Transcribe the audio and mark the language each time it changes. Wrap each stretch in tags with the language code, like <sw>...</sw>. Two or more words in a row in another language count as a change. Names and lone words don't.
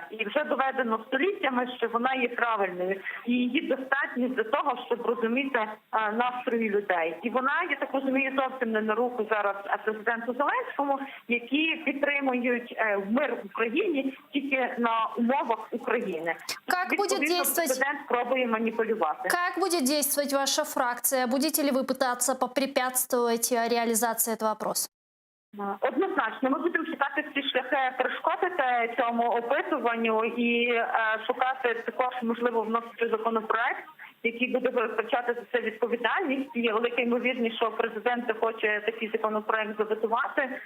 <uk>І вже доведено століттями, що вона є правильною. І її достатньо для того, щоб розуміти настрої людей. І вона, я так розумію, зовсім не на руку зараз президенту Зеленському, які підтримують мир в Україні тільки на умовах України.</uk> <ru>Как будет действовать...</ru> <uk>Президент пробує маніпулювати.</uk> <ru>Как будет действовать ваша фракция? Будете ли вы пытаться попрепятствовать реализации этого опроса?</ru> <uk>Однозначно, ми будемо шукати всі шляхи перешкодити цьому опитуванню і шукати також, можливо, вносити законопроект, який буде визначати за це відповідальність. Є велика ймовірність, що президент хоче такий законопроект заветувати.</uk>